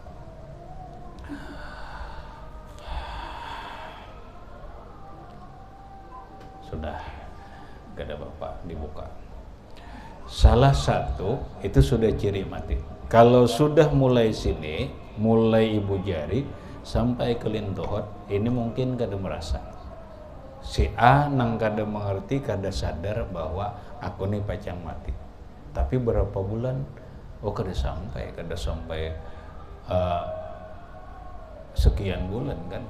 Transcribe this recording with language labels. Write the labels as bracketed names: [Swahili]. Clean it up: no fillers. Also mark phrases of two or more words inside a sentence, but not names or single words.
[Banjar] Sudah, gak ada bapak, dibuka. Salah satu itu sudah ciri mati. Kalau sudah mulai sini, mulai ibu jari sampai ke lintuhut, ini mungkin kada merasa. Si A nang kada mengerti, kada sadar bahwa aku nih pacang mati. Tapi berapa bulan, oh kada sampai sekian bulan kada.